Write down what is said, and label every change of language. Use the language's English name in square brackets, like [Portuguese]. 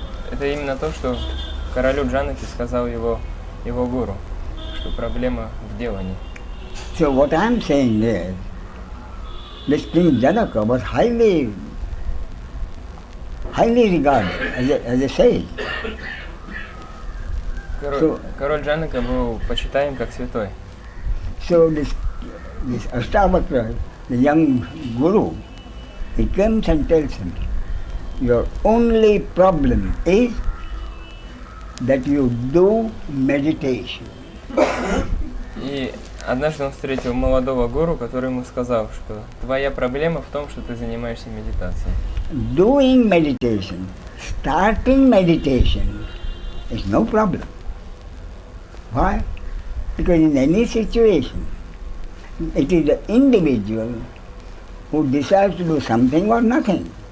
[Russian] Это именно то, что королю Джанаки сказал его гуру, что проблема в делании. [English] So what I am saying is, this King Janaka was highly regarded as a sage. [Russian] Король Джанака был почитаем как святой. [English] So this Ashtavakra, the young guru, he comes and tells him, your only problem is that you do meditation. [Russian] И однажды он встретил молодого гуру, который ему сказал, что твоя проблема в том, что ты занимаешься медитацией. [English] Doing meditation, starting meditation is no problem. Why? Because in any situation, it is the individual who decides to do something or nothing.